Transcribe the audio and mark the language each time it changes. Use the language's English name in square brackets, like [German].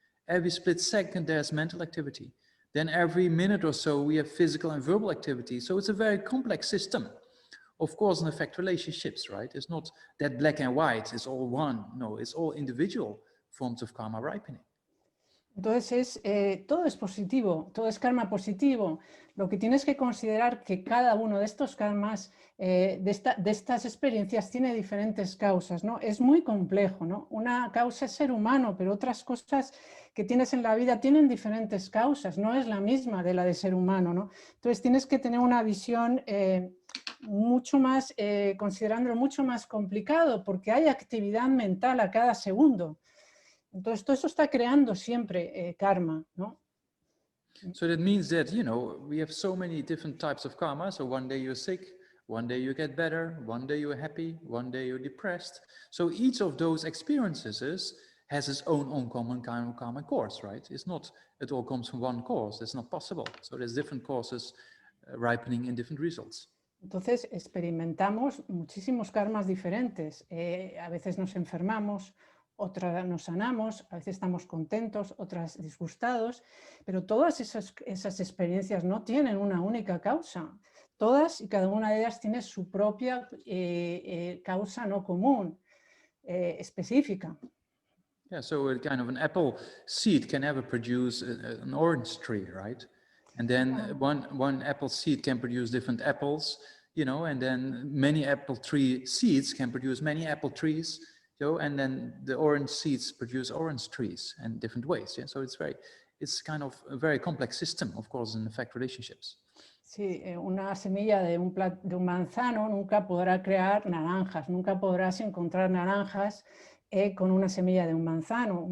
[English] Every split second there's mental activity. Then every minute or so we have physical and verbal activity. So it's a very complex system Of course, in effect, relationships, right? It's not that black and white, it's all one. No, it's all individual forms of karma ripening. [Spanish] Entonces, todo es positivo, todo es karma positivo. Lo que tienes que considerar que cada uno de estos karmas, de estas experiencias, tiene diferentes causas, ¿no? Es muy complejo, ¿no? Una causa es ser humano, pero otras cosas que tienes en la vida tienen diferentes causas, no es la misma de la de ser humano, ¿no? Entonces tienes que tener una visión mucho más, considerándolo mucho más complicado, porque hay actividad mental a cada segundo. Entonces, todo eso está creando siempre karma, ¿no? [English] So that means that, you know, we have so many different types of karma. So one day you're sick, one day you get better, one day you're happy, one day you're depressed. So each of those experiences has its own uncommon kind of karma course, right? It's not, it all comes from one cause. It's not possible. So there's different causes ripening in different results. [Spanish] Entonces, experimentamos muchísimos karmas diferentes. A veces nos enfermamos, otras nos sanamos, a veces estamos contentos, otras disgustados, pero todas esas experiencias no tienen una única causa. Todas y cada una de ellas tiene su propia causa no común, específica. [English] Yeah, so a kind of an apple seed can never produce an orange tree, right? And then one apple seed can produce different apples, you know, and then many apple tree seeds can produce many apple trees. So, and then the orange seeds produce orange trees in different ways. Yeah? So it's kind of a very complex system, of course, in effect relationships. [Spanish] Sí, una semilla de un manzano nunca podrá crear naranjas, nunca podrás encontrar naranjas con una semilla de un manzano.